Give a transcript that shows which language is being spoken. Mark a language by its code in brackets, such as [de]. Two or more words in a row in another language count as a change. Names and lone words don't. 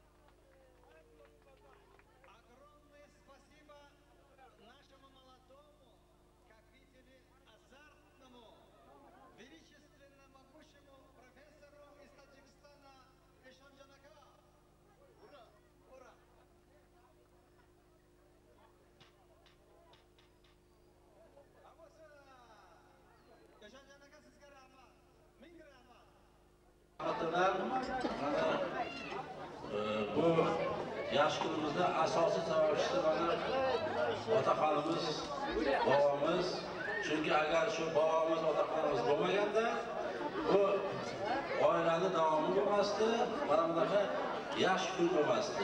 [ru] Огромное спасибо нашему молодому, как видели, азартному, величественно могущему профессору из Таджикистана Эшонжан aka. Ура! Ура! [uz] Эшонжан aka, sizga rahmat. Ming rahmat. Bu yosh kunimizda asosiy sababchisi mana otaxonimiz, bobomiz. Chunki agar shu bobomiz, otaxonimiz bo'lmaganda bu oilani davomi bo'lmasdi, mana bunaqa yaxshi kun bo'lmasdi.